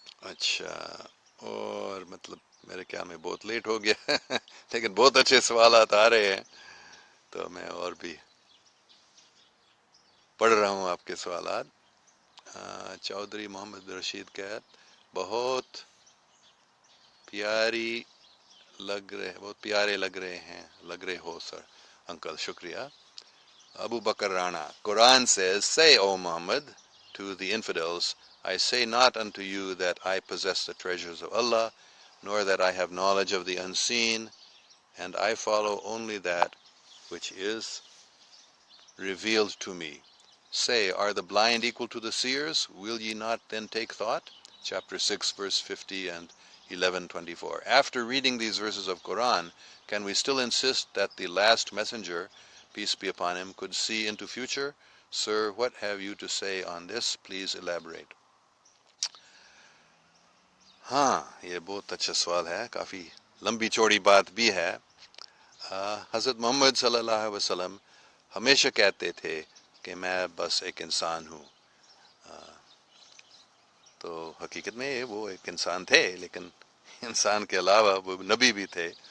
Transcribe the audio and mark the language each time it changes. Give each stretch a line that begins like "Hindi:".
Urdu: اچھا، اور مطلب میرے خیال میں بہت لیٹ ہو گیا لیکن بہت اچھے سوالات آ رہے ہیں، تو میں اور بھی پڑھ رہا ہوں آپ کے سوالات. چودھری محمد رشید قید، بہت پیارے لگ رہے ہو سر انکل، شکریہ.
English: Abu Bakr Rana, Quran says, say, O Muhammad, to the infidels, I say not unto you that I possess the treasures of Allah, nor that I have knowledge of the unseen, and I follow only that which is revealed to me. Say, are the blind equal to the seers? Will ye not then take thought? Chapter 6, verse 50 and 11:24. After reading these verses of Quran, can we still insist that the last messenger, peace be upon him, could see into future? Sir, what have you to say on this? Please elaborate.
Urdu: ہاں، یہ بہت اچھا سوال ہے، کافی لمبی چوڑی بات بھی ہے. حضرت محمد صلی اللہ علیہ وسلم ہمیشہ کہتے تھے کہ میں بس ایک انسان ہوں. تو حقیقت میں وہ ایک انسان تھے، لیکن انسان کے علاوہ وہ نبی بھی تھے.